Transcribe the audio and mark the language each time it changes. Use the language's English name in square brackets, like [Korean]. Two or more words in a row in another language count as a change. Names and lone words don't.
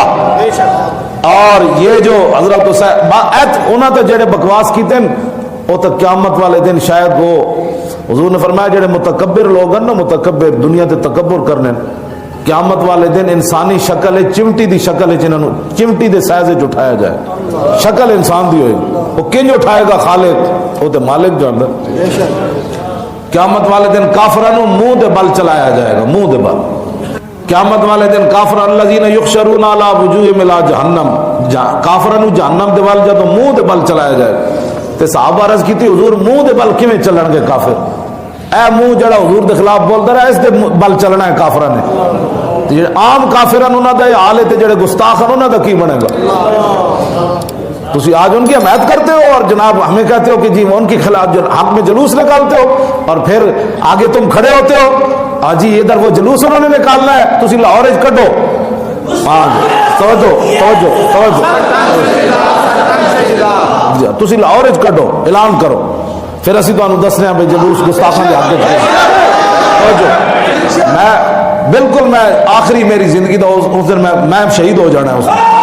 [Punjabi] اور یہ جو حضرت انہوں نے جڑے بکواس کیتے ہیں وہ تو قیامت والے دن شاید وہ حضور نے فرمایا جڑے متکبر لوگ ہیں نا متکبر دنیا تے تکبر کرنے قیامت والے دن انسانی شکل ہے چمٹی دی شکل ہے جنہوں چمٹی دے سائز اٹھایا جائے شکل انسان دی ہوئے وہ کنج اٹھائے گا خالق وہ تے مالک جاندا. قیامت والے دن کافرانو منہ دے بل چلایا جائے گا منہ دے بل. قیامت والے دن کافران [Arabic] الذین یحشرون علی وجوہہم الی جہنم [Punjabi] کافرانو جہنم دے بل جدوں منہ دے بل چلایا جائے تے صحابہ عرض کیتی حضور منہ دے بل کیویں چلن گے کافر اے منہ جڑا حضور دے خلاف بولدا رہا اس دے بل چلنا ہے کافراں نے. جڑے عام کافراں انہاں دا حال ہے تے جڑے گستاخ ہیں انہاں دا کی بنے گا. [Urdu] تسی آج ان کی حمایت کرتے ہو اور جناب ہمیں کہتے ہو کہ جی ان کے خلاف حق میں جلوس نکالتے ہو اور پھر آگے تم کھڑے ہوتے ہو جی ادھر وہ جلوس انہوں نے نکالنا ہے [Punjabi] تسی لاہور وچ کڈو. توجہ توجہ توجہ تسی لاہور وچ کڈو اعلان کرو پھر اسی تانوں دسنے ہیں بھئی جلوس گستاخاں دے حق وچ. میں بالکل میں آخری میری زندگی دا اس دن میں شہید ہو جانا ہے اس دن.